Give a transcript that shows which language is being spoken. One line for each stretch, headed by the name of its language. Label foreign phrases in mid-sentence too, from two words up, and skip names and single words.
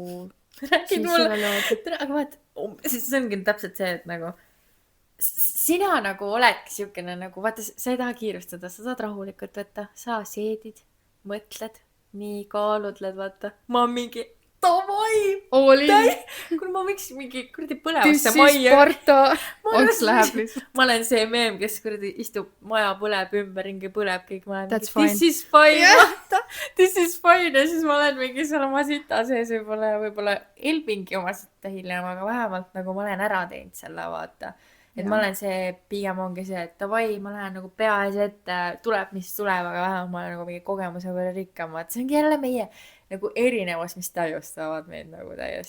Estonian: räägid mulle, aga vaat, see ongi täpselt see, et nagu sina nagu oledki siukene nagu, vaata, sa ei taha kiirustada, sa saad rahulikult võtta, sa seedid, mõtled, nii kaalutled, vaata, ma mingi davai, kui ma võiks mingi kuradi põlevasse majja. Sparta, onks läheb lihtsalt. Ma olen see meem, kes kuradi istub, maja põleb ümberringi, põleb kõik, ma olen That's mingi, fine.
English: this is fine, vaata, this is fine,
Estonian: ja siis ma olen mingi seal oma sita sees võib-olla elbingi oma sita hiljem, aga vähemalt nagu ma olen ära teinud selle, vaata. Et ma olen see, pigem ongi see, et davai, ma lähen nagu pea ees ette, tuleb, mis tuleb, aga vähemalt ma olen nagu mingi kogemuse võrra rikkam, vaat see ongi jälle meie nagu erinevus, mis täiustavad meid nagu täiesti.